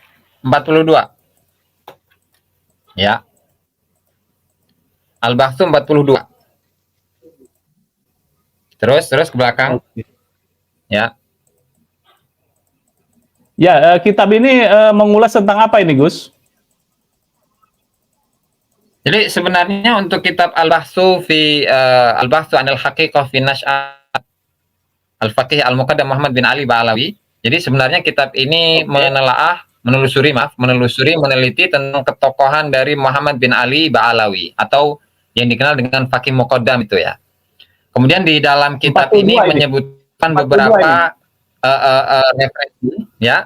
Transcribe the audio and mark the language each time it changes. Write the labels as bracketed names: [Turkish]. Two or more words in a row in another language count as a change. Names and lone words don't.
[Indonesian] Ya. Al-Bahthu 42. Terus ke belakang. Oke. Ya. Ya, kitab ini mengulas tentang apa ini, Gus? Jadi sebenarnya untuk kitab Al-Bahthu fi Al-Bahthu anil Haqiqah fi Nash'at Al-Faqih Al-Muqaddam Muhammad bin Ali Ba'alawi. Jadi sebenarnya kitab ini menelusuri, meneliti tentang ketokohan dari Muhammad bin Ali Ba'alawi atau yang dikenal dengan Faqih Muqaddam itu ya. Kemudian di dalam kitab ini menyebutkan beberapa referensi ya.